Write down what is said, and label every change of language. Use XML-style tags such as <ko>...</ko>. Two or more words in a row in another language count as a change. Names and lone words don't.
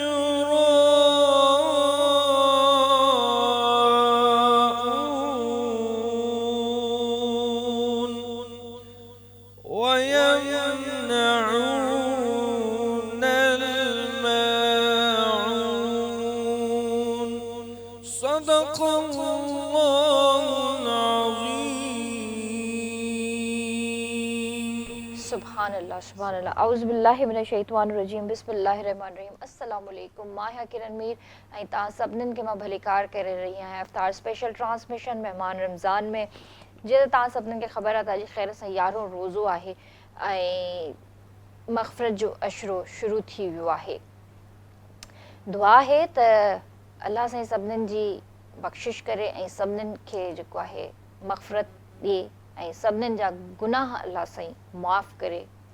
<ar>يراءون ويمنعون الماعون صدق الله العظيم. سبحان الله سبحان الله أعوذ بالله من الشيطان الرجيم بسم الله الرحمن الرحيم السلام عليكم</ar> <sd>मां है किरण मीर ऐं तव्हां सभिनीनि खे मां भलीकार करे रही आहियां इफ्तार</sd> <en>special transmission</en> <sd>महिमान रमज़ान में जीअं त तव्हां सभिनीनि खे ख़बर आहे त अॼु ख़ैर सां 11हों रोज़ो आहे ऐं मग़फ़िरत जो अशरो शुरू थी वियो आहे। दुआ आहे त अल्लाह साईं सभिनीनि जी बख़्शिश करे ऐं सभिनीनि खे जेको आहे मग़फ़िरत ॾिए ऐं सभिनीनि जा गुनाह अल्लाह साईं माफ़ करे।</sd>